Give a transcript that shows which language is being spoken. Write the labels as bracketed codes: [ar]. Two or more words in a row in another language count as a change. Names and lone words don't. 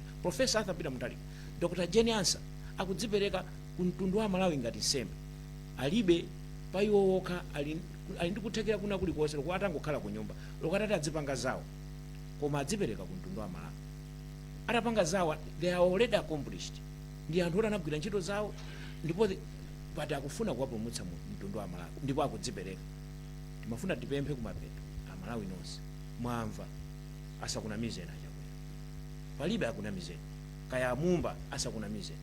[ny] Professor Arthur Peter Mutharika, Dr. Jenny Ansa akudzipereka ku mtundu wa Malawi ngati nsembe. Alibe pa iwo okha, ali ndi kuthekera kuna kulikonse loko atangokhala ku nyumba, loko atati adzipanga zawo, koma adzipereka ku mtundu wa Malawi. Atapanga zawo, [en] they are already accomplished. [ny] Ndi anthu oti anagwira ntchito zawo, ndipo pati akufuna kuwapulumutsa mu mtundu wa Malawi, ndipo akudzipereka. Timafuna tipemphe kumapeto Amalawi nonse, mwamva asakunamizeni achakwera. Palibe akunamizeni, kaya mumba asakunamizeni.